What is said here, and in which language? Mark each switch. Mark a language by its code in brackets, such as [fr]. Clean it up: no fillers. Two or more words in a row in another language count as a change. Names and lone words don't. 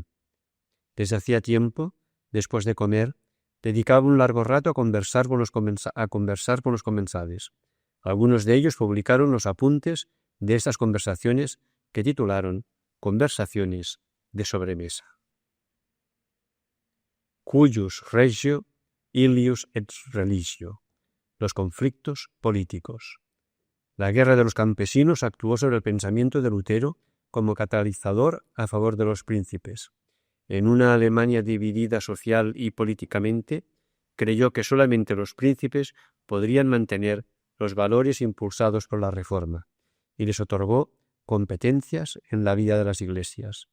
[es] Desde hacía tiempo, después de comer, dedicaba un largo rato a conversar con los comensales. Algunos de ellos publicaron los apuntes de estas conversaciones que titularon Conversaciones de sobremesa. [la] Cuius regio, illius et religio. [es] Los conflictos políticos. La guerra de los campesinos actuó sobre el pensamiento de Lutero como catalizador a favor de los príncipes. En una Alemania dividida social y políticamente, creyó que solamente los príncipes podrían mantener los valores impulsados por la Reforma, y les otorgó competencias en la vida de las iglesias.